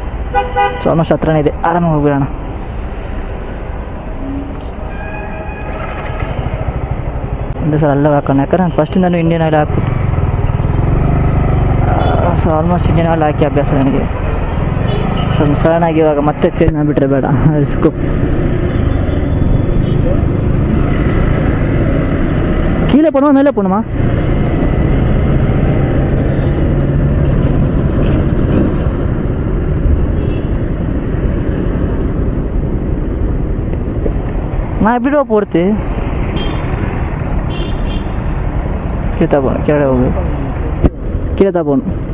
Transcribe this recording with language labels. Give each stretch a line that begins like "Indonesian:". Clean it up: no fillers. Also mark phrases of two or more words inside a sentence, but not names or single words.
English: so almost
Kannada: ಹತ್ರನೇ ಇದೆ, ಆರಾಮಾಗಿ ಹೋಗ್ಬಿಡೋಣ. ಒಂದೇ ಸಲ ಅಲ್ಲೇ ಹಾಕೋಣ, ಯಾಕಂದ್ರೆ ನಾನು ಫಸ್ಟಿಂದನೂ ಇಂಡಿಯನ್ ಆಯಿಲ್ ಹಾಕ್ಬಿಟ್ಟು
English: so almost
Kannada: ಇಂಡಿಯನ್ ಆಯಿಲ್ ಹಾಕಿ ಅಭ್ಯಾಸ ನನಗೆ. ಸ್ವಲ್ಪ ಸಡನ್ನಾಗಿ ಇವಾಗ ಮತ್ತೆ ಚೇಂಜ್ ಮಾಡಿಬಿಟ್ರೆ ಬೇಡ, ರಿಸ್ಕು.
Tamil: ಕೀழே போகணுமா மேலே போகணுமா? நான் எப்படிடா போகிறது? கீழே தான் போகணும், கீழே போகணும், கீழே தான் போகணும்.